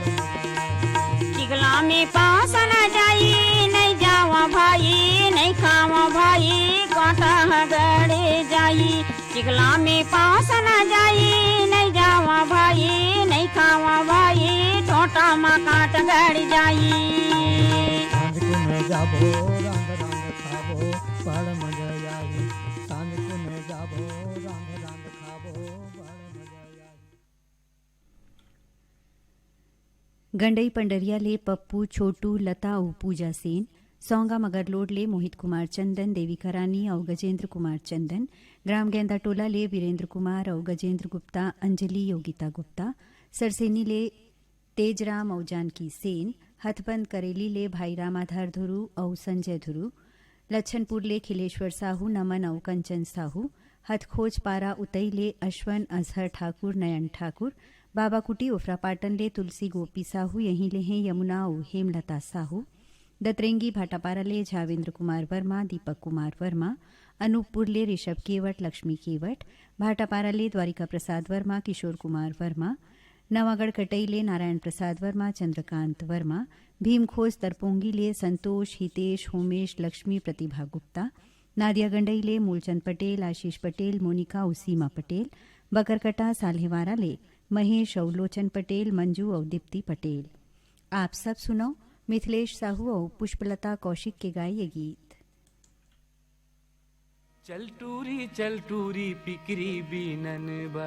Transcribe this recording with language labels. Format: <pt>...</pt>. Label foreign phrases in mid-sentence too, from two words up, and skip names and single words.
<hne>टिकला में पास न जाई नहीं जावा भाई नहीं खावा भाई कांटा गड़े जाई टिकला में पास न जाई नहीं जावा भाई नहीं खावा भाई टोटा मा काट गड़ जाई सांझ कुने जाबो रांध रांध खाबो बड़ मजा आई सांझ कुने जाबो रांध रांध खाबो बड़ मजा आई गंडई पंडरिया ले पप्पू छोटू लता और पूजा सेन सौंगा मगरलोड ले मोहित कुमार चंदन देविका रानी और गजेंद्र कुमार चंदन ग्राम गेंदा टोला ले वीरेंद्र कुमार और गजेंद्र गुप्ता अंजलि योगिता गुप्ता सरसेनी ले तेजराम और जानकी सेन हथबंद करेली ले भाई रामाधार धुरु और संजय धुरु लच्छनपुर ले खिलेश्वर साहू नमन और कंचन साहू हथखोज पारा उतई ले अश्वन अजहर ठाकुर नयन ठाकुर बाबा कुटी उफरापाटन ले तुलसी गोपी साहू यहीं ले हैं यमुना और हेमलता साहू दतरेंगी भाटापारा ले झावेंद्र कुमार वर्मा दीपक कुमार वर्मा अनूपपुर ले ऋषभ केवट लक्ष्मी केवट भाटापारा ले द्वारिका प्रसाद वर्मा किशोर कुमार वर्मा नवागढ़ कटई ले नारायण प्रसाद वर्मा चंद्रकांत वर्मा भीमखोज तरपोंगी ले संतोष हितेश होमेश लक्ष्मी प्रतिभा गुप्ता नादिया गंडई ले मूलचंद पटेल आशीष पटेल मोनिका और सीमा पटेल बकरकटा साल्हेवारा ले महेश और लोचन पटेल मंजू और दीप्ति पटेल। आप सब सुनो मिथिलेश साहू और पुष्पलता कौशिक के गाए ये गीत। चल टूरी पिकरी बीनन बा</hne>